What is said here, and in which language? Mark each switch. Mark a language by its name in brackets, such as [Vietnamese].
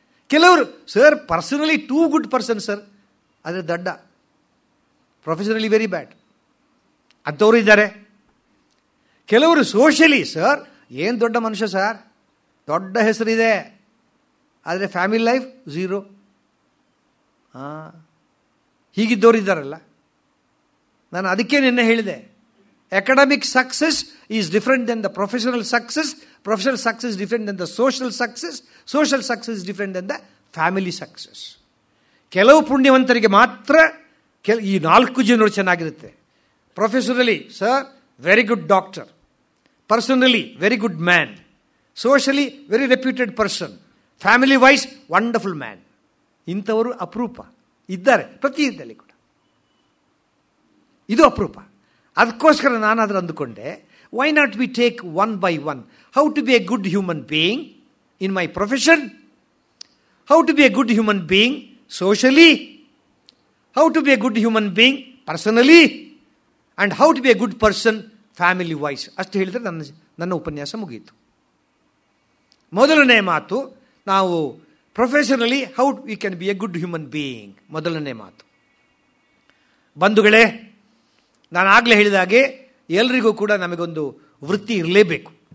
[English] ಕೆಲವರು sir personally too good person sir, [Kannada] ಆದರೆ ದಡ್ಡ, [English] professionally very bad [Kannada] ಅಂಥವರು ಇದ್ದಾರೆ. ಕೆಲವರು ಸೋಷಿಯಲಿ ಸರ್ ಏನು ದೊಡ್ಡ ಮನುಷ್ಯ ಸರ್, ದೊಡ್ಡ ಹೆಸರಿದೆ, ಆದರೆ [English] Family life zero. [Kannada] ಹೀಗಿದ್ದವರು ಇದ್ದಾರಲ್ಲ. ನಾನು ಅದಕ್ಕೆ ನಿನ್ನೆ ಹೇಳಿದೆ, [English] academic success is different than the professional success. Professional success is different than the social success. Social success is different than the family success. [Kannada] ಕೆಲವು ಪುಣ್ಯವಂತರಿಗೆ ಮಾತ್ರ ಈ 4 ಜನರು ಚೆನ್ನಾಗಿರುತ್ತೆ. [English] Professionally sir very good doctor, personally very good man, socially very reputed person, family wise wonderful man. [Kannada] ಇಂಥವರು ಅಪರೂಪ ಇದ್ದಾರೆ ಪ್ರತಿ ಇದರಲ್ಲಿ ಕೂಡ. ಇದು ಅಪರೂಪ. ಅದಕ್ಕೋಸ್ಕರ ನಾನಾದರೂ ಅಂದುಕೊಂಡೆ, [English] Why not we take one by one? How to be a good human being in my profession? How to be a good human being socially? How to be a good human being personally? And how to be a good person family wise? [Kannada] ಅಷ್ಟು ಹೇಳಿದರೆ ನನ್ನ ಉಪನ್ಯಾಸ ಮುಗಿಯಿತು. ಮೊದಲನೇ ಮಾತು, ನಾವು [English] Professionally how we can be a good human being. [Kannada] ಮೊದಲನೇ ಮಾತು. ಬಂಧುಗಳೇ, ನಾನು ಆಗಲೇ ಹೇಳಿದಾಗೆ ಎಲ್ರಿಗೂ ಕೂಡ ನಮಗೊಂದು ವೃತ್ತಿ ಇರಲೇಬೇಕು.